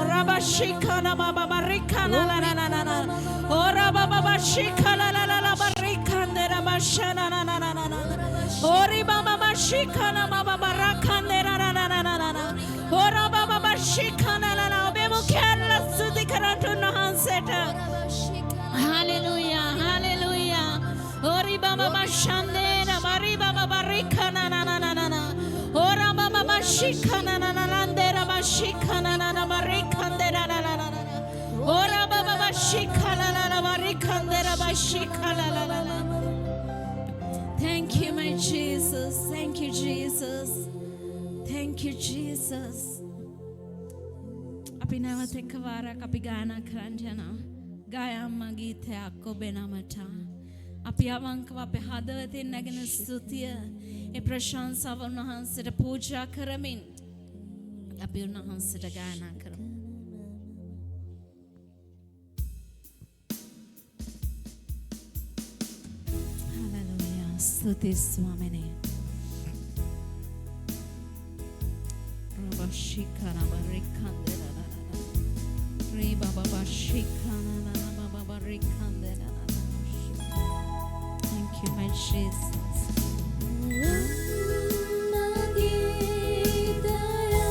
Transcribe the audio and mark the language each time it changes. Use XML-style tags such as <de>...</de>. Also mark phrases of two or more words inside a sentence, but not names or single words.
<si>රබ ශිකන බබ බරිකන ලා ලා ලා ලා ලා. ඕ රබ බබ ශිකන ලා ලා ලා බරිකන රබ ශන නා නා නා නා. ඕ රිබ බබ ශිකන බබ බරකන ලා ලා ලා ලා ලා ලා. ඕ රබ බබ ශිකන ලා ලා. ඔබේ මුඛයන් ස්තුති කරට උන්වහන්සේට.</si> <en>Hallelujah, hallelujah. Ori baba bashandera bari baba barikana na na na na na. Ora baba bashikana na na na ndera bashikana na na barikandera na na na na. Ora baba bashikana na na barikandera bashikana na na na. Thank you, my Jesus. Thank you, Jesus. Thank you, Jesus.</en> <si>අපි නැවත එකවරක් අපි ගායනා කරන්න යනවා. ගායම්ම ගීතයක් ඔබේ නමට. අපි අවංකව අපේ හදවතින් නැගෙන ස්තුතිය ඒ ප්‍රශංසාව උන්වහන්සේට පූජා කරමින් අපි උන්වහන්සේට ගායනා කරමු. හලෙලූයා. ස්තුති ස්වාමිනේ. රබෂිකන බරිකන්දේ rí baba shikana na baba rikandera.</si> <en>Thank you, my Jesus. Magita</en>